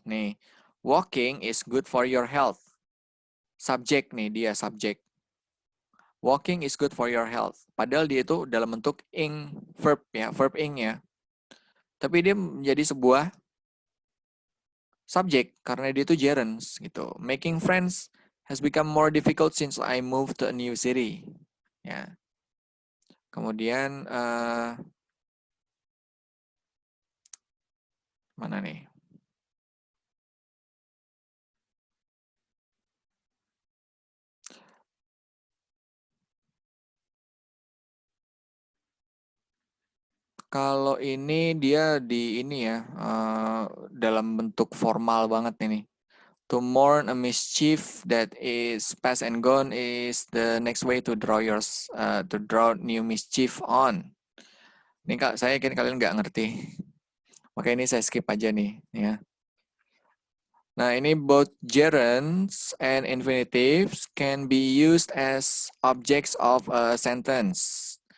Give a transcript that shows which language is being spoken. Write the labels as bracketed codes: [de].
[en] Nih, walking is good for your health. [id] Subjek nih dia subjek. [en] Walking is good for your health. [id] Padahal dia itu dalam bentuk ing verb ya, verb ing ya. Tapi dia menjadi sebuah subjek karena dia itu gerunds gitu. [en] Making friends has become more difficult since I moved to a new city. [id] Ya. Kemudian mana nih? Kalau ini dia di ini ya dalam bentuk formal banget ini. [en] To mourn a mischief that is past and gone is the next way to draw new mischief on. [id] Ini kak, saya yakin kalian nggak ngerti. Makanya ini saya skip aja nih, ya. Nah, ini [en] both gerunds and infinitives can be used as objects of a sentence.